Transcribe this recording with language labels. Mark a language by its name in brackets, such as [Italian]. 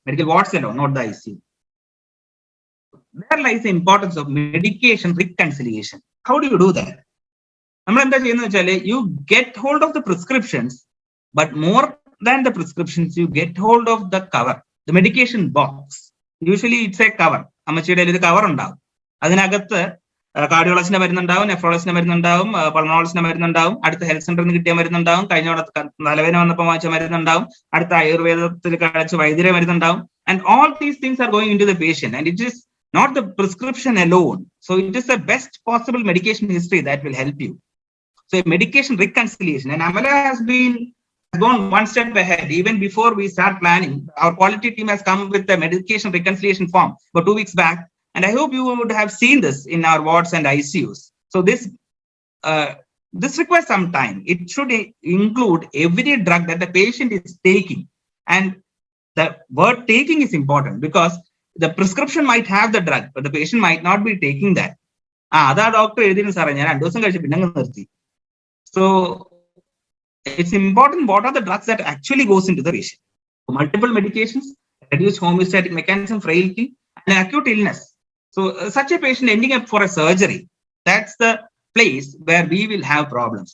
[English] Medical wards alone, not the ICU. There lies the importance of medication reconciliation. How do you do that? You get hold of the prescriptions, but more than the prescriptions, you get hold of the cover, the medication box. Usually it's a cover. [Malayalam] അമ്മച്ചിയുടെ ഇത് cover ഉണ്ടാവും. അതിനകത്ത് കാർഡിയോളജിന്റെ മരുന്നുണ്ടാവും, നെഫ്രോളജിന്റെ മരുന്നുണ്ടാവും, പൾമണോളജിന്റെ മരുന്നുണ്ടാവും, അടുത്ത health സെന്ററിൽ നിന്ന് കിട്ടിയ മരുന്നുണ്ടാവും, കഴിഞ്ഞ തലവേദന വന്നപ്പോൾ വാങ്ങിച്ച മരുന്നുണ്ടാവും, അടുത്ത ആയുർവേദത്തിൽ കഴിച്ച വൈദ്യരെ മരുന്നുണ്ടാവും. [English] And all these things are going into the patient, and it is not the prescription alone. So it is the best possible medication history that will help you. So medication reconciliation, and Amala has gone one step ahead. Even before we start planning, our quality team has come with the medication reconciliation form for 2 weeks back, and I hope you would have seen this in our wards and ICUs. So this requires some time. It should include every drug that the patient is taking, and the word taking is important because the prescription might have the drug, but the patient might not be taking that. [Malayalam] That doctor എഴുതിയിരുന്നു സാറേ, ഞാൻ 2 ദിവസം കഴിച്ച് പിന്നെ നിർത്തി. [English] So it's important what are the drugs that actually goes into the patient. Multiple medications, reduced homeostatic mechanism, frailty, and acute illness. So such a patient ending up for a surgery, that's the place where we will have problems.